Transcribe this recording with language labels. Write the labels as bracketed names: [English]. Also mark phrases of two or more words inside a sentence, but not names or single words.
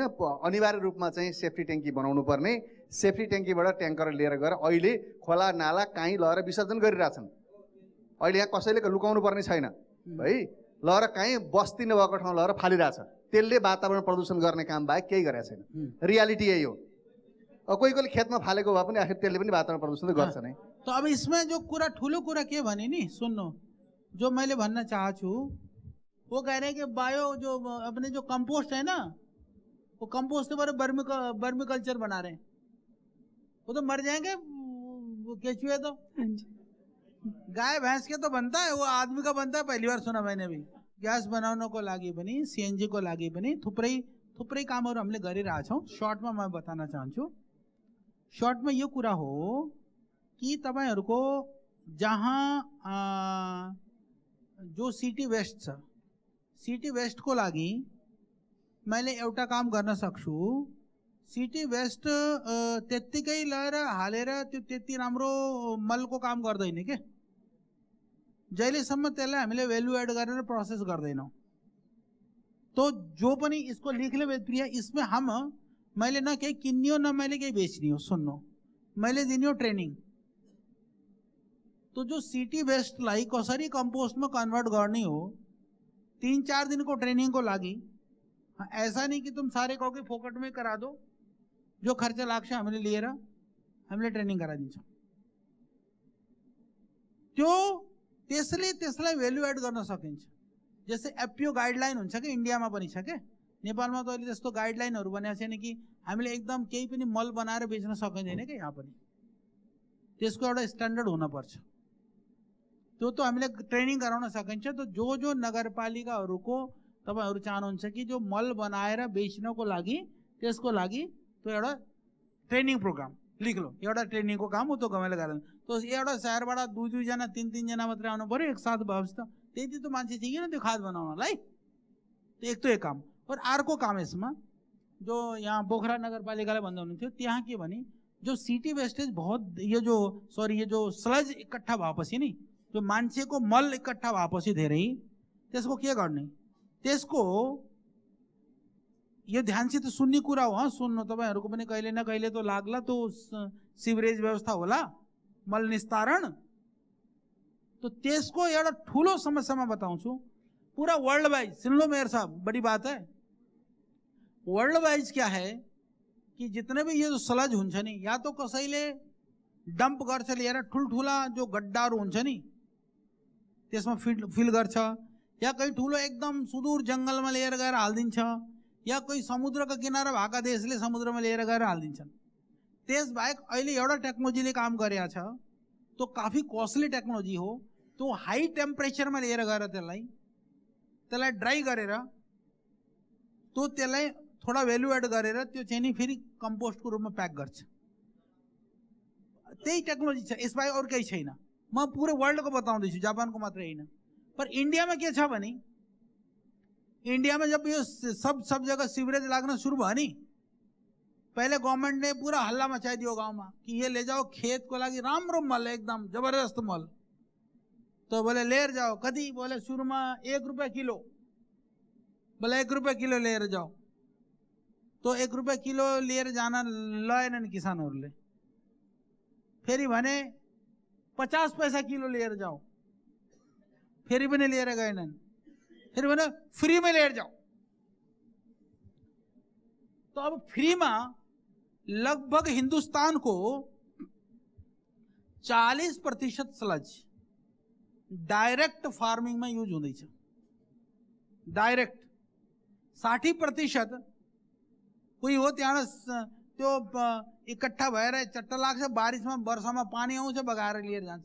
[Nepali] अनिवार्य रूपमा चाहिँ [English] safety tank [Nepali] बनाउनु पर्ने, [English] safety tank [Nepali] ट्याङ्कर लिएर गएर अहिले खोला नाला कहीँ लगेर विसर्जन गरिरहेछन्। अहिले यहाँ कसैले लुकाउनु पर्ने छैन है, लगेर कहीँ बस्ती नभएको ठाउँ लगेर फालिरहेछ। त्यसले वातावरण प्रदूषण गर्ने काम बाहेक केही गरेको छैन। रियालिटी यही हो। कोही कोहीले खेतमा फालेको भए पनि आखिर त्यसले पनि वातावरण प्रदूषण त गर्छ नै। [Hindi] तो अब इसमें [Nepali] जो कुरा ठुलो कुरा के भने नि सुन्नु, जो मैले भन्न चाहछु [Hindi] वो कह रहे हैं कि बायो जो अपने जो कंपोस्ट है ना, वो कंपोस्ट पर [English] vermi culture [Hindi] बना रहे हैं, वो तो मर जाएंगे वो केचुए तो। हाँ जी। गाय भैंस के तो बनता है, वो आदमी का बनता है, पहली बार सुना मैंने भी। गैस बनाने को लागी बनी, सीएनजी को लागी बनी, [Nepali] थुप्रै कामहरू हामीले गरिरहेका छौँ। सर्टमा म बताउन चाहन्छु, सर्टमा यो कुरा हो कि तपाईहरूको जहाँ जो [English] city waste [Nepali] छ, [English] city waste [Nepali] लागि मैले एउटा काम गर्न सक्छु। [English] city waste [Nepali] त्यत्तिकै लिएर हालेर त्यो त्यति राम्रो मलको काम गर्दैन के, जहिलेसम्म त्यसलाई हामीले [English] value add [Nepali] गरेर प्रोसेस गर्दैनौँ। तो जो पनि [Hindi] इसको लिख ले [Nepali] प्रिया, [Hindi] इसमें हम [Nepali] मैले न केही किन्नी हो न मैले केही बेच्नी हो, सुन्नु मैले दिने हो ट्रेनिङ। तो जो [English] city waste [Nepali] कसरी कम्पोस्टमा कन्भर्ट गर्ने हो 3-4 दिन को ट्रेनिंग को लागी। [Hindi] ऐसा नहीं कि तुम सारे कहो कि फोकट में करा दो, [Nepali] जो खर्चा लाग्छ हामीले लिएर हामीले ट्रेनिङ गराइदिन्छौँ। त्यो त्यसलाई [English] value add [Nepali] गर्न सकिन्छ। जस्तै [English] FPO guideline [Nepali] हुन्छ कि इन्डियामा पनि छ के, नेपालमा त अहिले त्यस्तो गाइडलाइनहरू बनेको छैन कि हामीले एकदम केही पनि मल बनाएर बेच्न सकिँदैन क्या। यहाँ पनि त्यसको एउटा स्ट्यान्डर्ड हुनुपर्छ, त्यो त हामीले ट्रेनिङ गराउन सकिन्छ। तो जो नगरपालिकाहरूको तपाईहरु चाहनुहुन्छ कि जो मल बनाएर बेच्नको लागि त्यसको लागि त्यो एउटा [English] training program [Hindi] लिख लो, [Nepali] एउटा ट्रेनिङको काम हो त्यो गमेले गर्न। तो एउटा शहरबाट 2-2 जना 3-3 जना मात्रै आउनु पर्यो एक साथ भएपछि त त्यति त मान्छे चाहियो न त्यो खाद बनाउनलाई। तो एक तो एक काम। और अर्को काम यसमा जो यहाँ पोखरा नगरपालिकाले भन्दै हुनुहुन्थ्यो, त्यहाँ के भने जो [English] city wastage [Hindi] बहुत ये [Nepali] जो स्लज इकट्ठा भएपछि नि, जो मान्छेको मल इकट्ठा भएपछि धेरै त्यसको के गर्ने, त्यसको यो ध्यानसित सुन्ने कुरा हो। सुन्नु तपाईहरुको पनि कहिले न कहिले तो लाग्ला, तो सिवरेज व्यवस्था होला, मल निस्तारण। तो त्यसको एउटा ठुलो समस्यामा बताउँछु, [Hindi] पूरा [English] world wise [Hindi] सुन लो मेयर साहब, बड़ी बात है। वर्ल्ड वाइज क्या है कि जितने भी ये जो [Nepali] स्लज हुन्छ नि, या तो कसैले डम्प गर्छ लिएर ठुलठुला जो गड्डाहरू हुन्छ नि त्यसमा फिल गर्छ, या कहीं ठुलो एकदम सुदूर जंगलमा लिएर गएर हालिदिन्छ, या कोही समुद्रका किनारा भएका देशले समुद्रमा लिएर गएर हालिदिन्छन्। त्यसबाहेक अहिले एउटा टेक्नोलोजीले काम गरेको छ, तो काफी [English] costly technology [Nepali] हो। तो [English] high temperature [Nepali] लिएर गएर त्यसलाई ड्राई गरेर तो त्यसलाई थोड़ा [English] value add [Nepali] गरेर त्यो चाहिँ नि फेरि कम्पोस्टको रूपमा प्याक गर्छ। त्यही टेक्नोलोजी छ, यसबाहेक अरू केही छैन। म पुरै वर्ल्डको बताउँदैछु, जापानको मात्रै होइन। पर इन्डियामा के छ भने, इन्डियामा जब यो सब जगह सीवरेज लाग्न सुरु भयो नि, [Hindi] पहले गभर्नमेंट ने [Nepali] पूरा हल्ला मचाइदियो गाउँमा [Hindi] कि ये ले जाओ खेत को [Nepali] लागि राम्रो मल, एकदम जबरदस्त मल। तो बोले लिएर जाओ, कति बोले सुरुमा 1 रुपियाँ किलो, बोले 1 रुपियाँ किलो लिएर जाओ। तो 1 रुपियाँ किलो लिएर जान लएनन् किसानहरूले। फेरि भने 50 पैसा किलो लिएर जाओ, फेरि पनि लिएर गएनन्। फेरि भने फ्री में लिएर जाओ। [Hindi] तो अब फ्री में लगभग हिंदुस्तान को 40% स्लज [English] direct farming [Hindi] में यूज हुँदैछ। [Nepali] डायरेक्ट 60% कोही हो त्यहाँ त्यो इकट्ठा भएर चट्टा लाग्छ, बारिशमा वर्षामा पानी आउँछ बगाएर लिएर जान्छ।